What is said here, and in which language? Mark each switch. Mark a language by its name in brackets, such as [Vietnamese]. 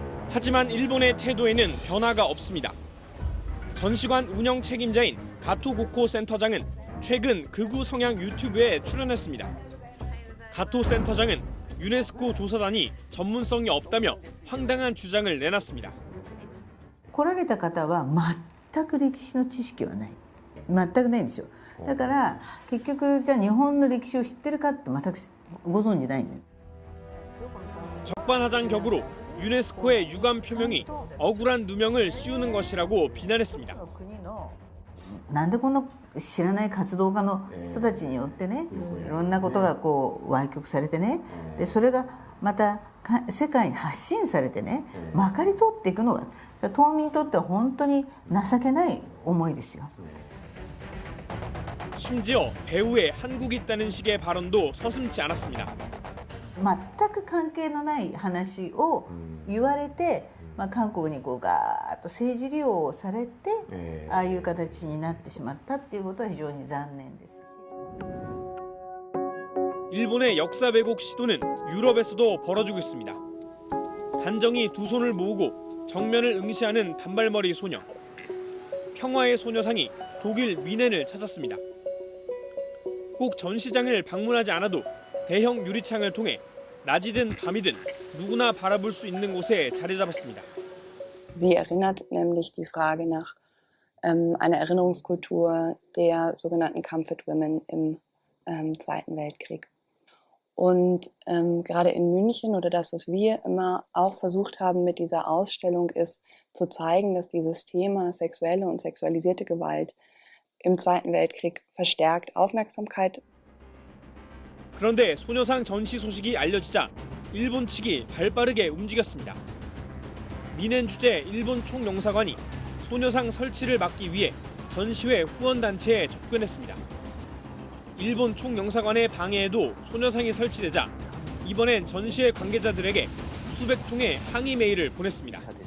[Korean] 하지만 일본의 태도에는 변화가 없습니다. 전시관 운영 책임자인 가토 고코 센터장은 최근 극우 성향 유튜브에 출연했습니다. 가토 센터장은 유네스코 조사단이 전문성이 없다며 황당한 주장을 내놨습니다. [Japanese] 来られた方は全く歴史の知識はない。全くないんですよ。だから結局じゃあ日本の歴史を知ってるかって全くご存じないんです。 [Korean] 적반하장격으로 유네스코의 유감 표명이 억울한 누명을 씌우는 것이라고 비난했습니다. [Japanese] なんでこの知らない活動家の人たちによってね、いろんなことがこう歪曲されてね、でそれがまた世界に発信されてね、まかり通っていくのが島民にとっては本当に情けない思いですよ。 [Korean] 심지어 배후에 한국이 있다는 식의 발언도 서슴지 않았습니다. [Japanese] 全く関係のない話を言われて、韓国にこうガーッと政治利用をされて、ああいう形になってしまったっていうことは非常に残念ですし。 [Korean] 일본의 역사 왜곡 시도는 유럽에서도 벌어지고 있습니다. 단정히 두 손을 모으고 정면을 응시하는 단발머리 소녀. 평화의 소녀상이 독일 미넨을 찾았습니다. 꼭 전시장을 방문하지 않아도 대형 유리창을 통해 낮이든 밤이든 누구나 바라볼 수 있는 곳에 자리 잡았습니다. [German] Sie erinnert nämlich die Frage nach einer Erinnerungskultur der sogenannten Comfort Women im Zweiten Weltkrieg. Und gerade in München oder das, was wir immer auch versucht haben mit dieser Ausstellung, ist zu zeigen, dass dieses Thema sexuelle und sexualisierte Gewalt im Zweiten Weltkrieg verstärkt Aufmerksamkeit. [Korean] 그런데 소녀상 전시 소식이 알려지자 일본 측이 발빠르게 움직였습니다. 미넨 주재 일본 총영사관이 소녀상 설치를 막기 위해 전시회 후원단체에 접근했습니다. 일본 총영사관의 방해에도 소녀상이 설치되자 이번엔 전시회 관계자들에게 수백 통의 항의 메일을 보냈습니다.